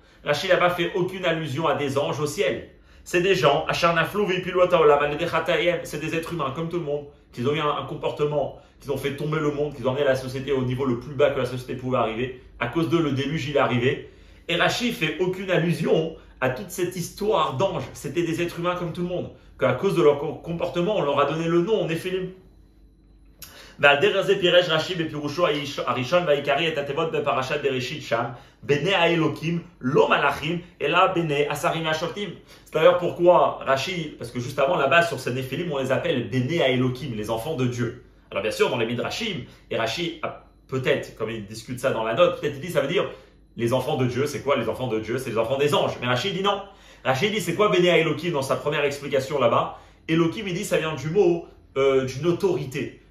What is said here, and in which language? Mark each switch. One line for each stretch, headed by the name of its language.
French: Rashi n'a pas fait aucune allusion à des anges au ciel. C'est des gens, c'est des êtres humains comme tout le monde, qui ont eu un comportement, qui ont fait tomber le monde, qui ont amené la société au niveau le plus bas que la société pouvait arriver. À cause d'eux, le déluge il est arrivé. Et Rashi fait aucune allusion à toute cette histoire d'anges. C'était des êtres humains comme tout le monde. Qu'à cause de leur comportement, on leur a donné le nom, Néphilim.
Hebrew: ועל דרך זה פירש רש"י בפירושו הראשון והעיקרי את התיבות בפרשת בראשית שם, בני האלוקים, לא מלאכים, אלא בני השרים והשופטים.
French: C'est d'ailleurs pourquoi Rashi, parce que juste avant là-bas sur ces Néphilim, on les appelle
Hebrew: bnei האלוקים,
French: les enfants de Dieu. Alors bien sûr dans les Midrashim, et Rashi peut-être, comme il discute ça dans la note, peut-être il dit ça veut dire les enfants de Dieu, c'est quoi les enfants de Dieu? C'est les enfants des anges. Mais Rashi dit non. Rashi dit c'est quoi
Hebrew: bnei האלוקים
French: dans sa première explication là-bas? Elohim il dit ça vient du mot d'une autorité.